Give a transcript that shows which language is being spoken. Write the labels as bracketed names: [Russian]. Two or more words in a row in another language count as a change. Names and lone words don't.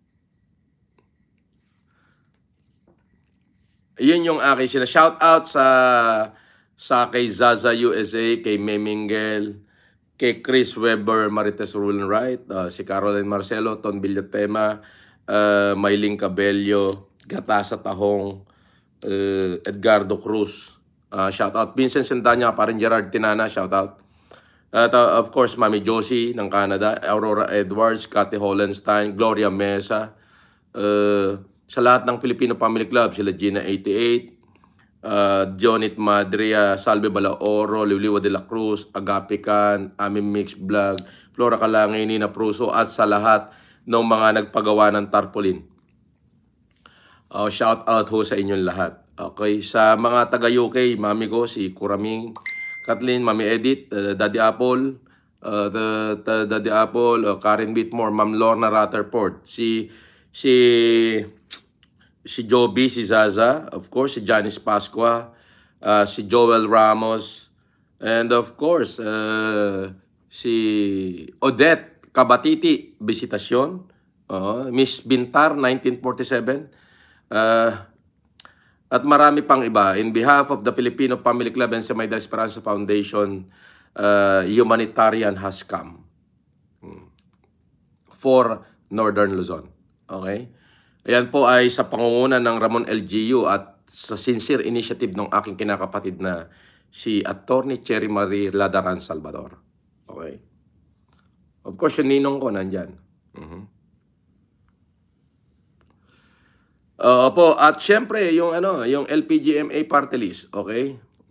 [Filipino] Yun yung aking shout-out sa kay Zaza USA, kay Memingel, kay Chris Weber, Marites Rulen Right, si Caroline Marcelo, Ton Villatema, Mylene Cabello, Gatasa Tahong, Edgardo Cruz, shoutout. Vincent Sendanya, parin Gerard Tinana, shoutout. At [English] of course, [Filipino] Mami Josie ng Canada, Aurora Edwards, Cathy Hollenstein, Gloria Mesa, sa lahat ng Filipino Family Club, sila Gina 88, Jonit Madria, Salve Balaoro, Liwliwa de la Cruz, Agapican, Aming Mix Vlog, Flora Kalangin, Nina Pruso, at sa lahat ng mga nagpagawa ng tarpaulin. Shout out ho sa inyong lahat. Okay, sa mga taga UK, mami ko, si Kuraming, Kathleen, Mami Edith, Daddy Apple, Daddy Apple, Karen Whitmore, Ma'am Lorna Rutherford, si Joby, si Zaza, [English] of course, [Filipino] si Janice Pasqua, si Joel Ramos, [English] and of course, [Filipino] si Odette Kabatiti, Visitasyon, Miss Bintar, 1947, at marami pang iba. [English] In behalf of the Filipino Family Club and Samayda Esperanza Foundation, humanitarian has come for Northern Luzon. [Filipino] Okay? Ayan po ay sa pangunguna ng Ramon LGU at sa [English] sincere initiative [Filipino] ng aking kinakapatid na si Attorney Cherry Marie Ladaran Salvador. Okay? [English] Of course, [Filipino] yung ninong ko nandyan. Opo, at syempre yung yung LPGMA party list, okay?